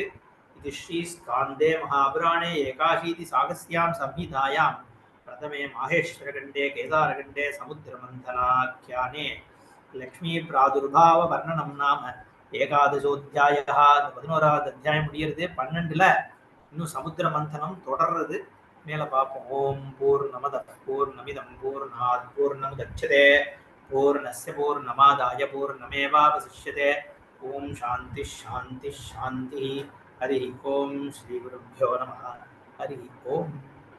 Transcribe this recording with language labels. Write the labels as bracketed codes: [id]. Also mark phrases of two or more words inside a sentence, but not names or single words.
[sa] இது श्री स्कान्दे महापुराणे एकाशीति साहस्र्यां संहितायां प्रथमे माहेश्वरखण्डे केदारखण्डे समुद्रमन्थनाख्याने लक्ष्मी प्रादुर्भाव वर्णनं नाम एकादशोऽध्यायः. [ta] 11வது அத்தியாயம் முடிகிறது. 12ல இன்னும் சமுத்திர மந்தனம் தொடர்றது. மேல பார்ப்போம். [sa] ॐ पूर्णमदः पूर्णमिदं पूर्णात् पूर्णमुदच्यते पूर्णस्य पूर्णमादाय पूर्णमेवावशिष्यते. ॐ शान्तिः शान्तिः शान्तिः. हरि ॐ. श्री गुरुभ्यो नमः। हरि ॐ.